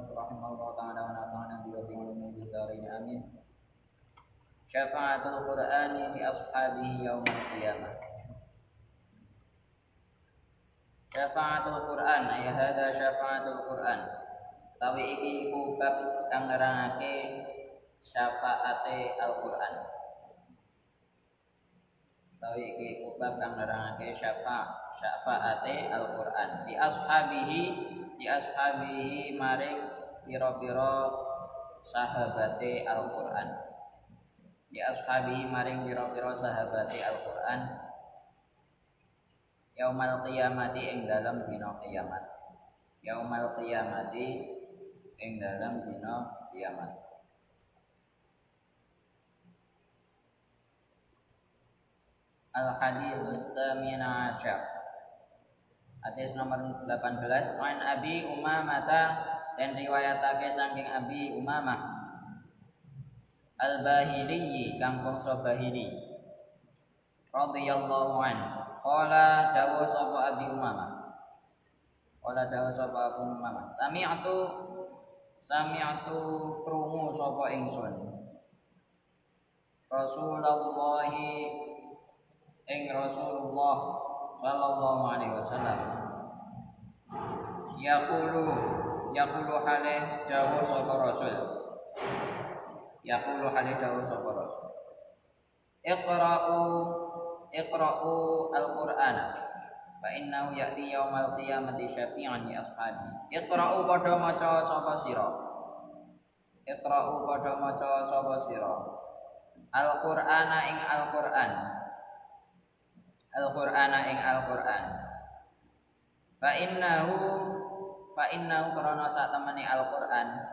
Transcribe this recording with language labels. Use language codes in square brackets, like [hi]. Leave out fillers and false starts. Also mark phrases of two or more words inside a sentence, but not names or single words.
[ar] رحمه الله تعالى ونفعنا بعلوم الدارين آمين. شفاعة القرآن لأصحابه يوم القيامة. شفاعة القرآن أي هذا شفاعة القرآن. [jv] Tawi iki iku bab kang nerangake syafaate Al-Qur'an. Tawi iki iku bab kang nerangake syafaate Al-Qur'an. Di ashabihi maring pira-pira sahabate Al-Qur'an. Di ashabihi maring pira-pira sahabate Al-Qur'an. [ar] يوم القيامة [jv] ing dalam dina kiamat. [ar] يوم القيامة [jv] ing dalam dina kiamat. [ar] الحديث الثامن عشر. [jv] Hadis nomor 18 an Abi Umamah dan riwayatake saking Abi Umamah Al-Bahili kang bangsa Bahili [ar] رضي الله عنه. [jv] Qala dawu sapa Abi Umamah. Qala dawu sapa Abu Umamah. Sami'tu krungu sapa ingsun. [ar] رسول الله ing رسول الله صلى الله عليه وسلم. [jv] Yaqulu halih dawu sapa Rasul. Yaqulu halih dawu sapa Rasul. [ar] اقرؤوا القرآن فإنه يأتي يوم القيامة شفيعا لأصحاب. [jv] Iqra'u padha maca sapa sira. Iqra'u padha maca sapa sira. Al-Qur'ana ing Al-Qur'an. Al-Qur'ana ing Al-Qur'an. [ar] فإنه [jv] karana sak temene Al-Qur'an.